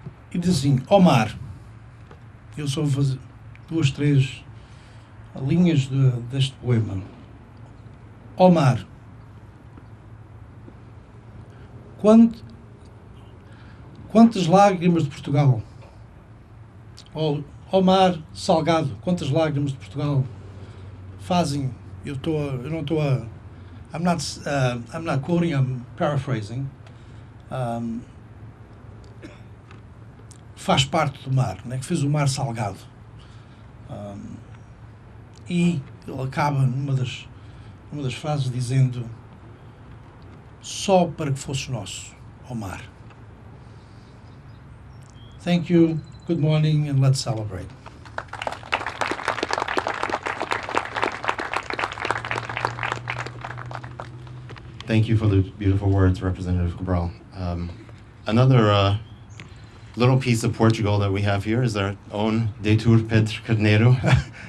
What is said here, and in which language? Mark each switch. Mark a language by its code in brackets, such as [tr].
[pt] E diz assim, ó mar, eu só vou fazer 2, 3 linhas deste poema. Ó mar, quantas lágrimas de Portugal? Ó mar salgado, quantas lágrimas de Portugal fazem? [en] I'm not quoting, I'm paraphrasing. [pt] Faz parte do mar, né? Que fez o mar salgado. E ele acaba numa das frases dizendo: só para que fosse nosso, ó mar. [en] Thank you, good morning, and let's celebrate. Thank you for the beautiful words, Representative Cabral. Another little piece of Portugal that we have here is our own Deitor Pedro Carneiro.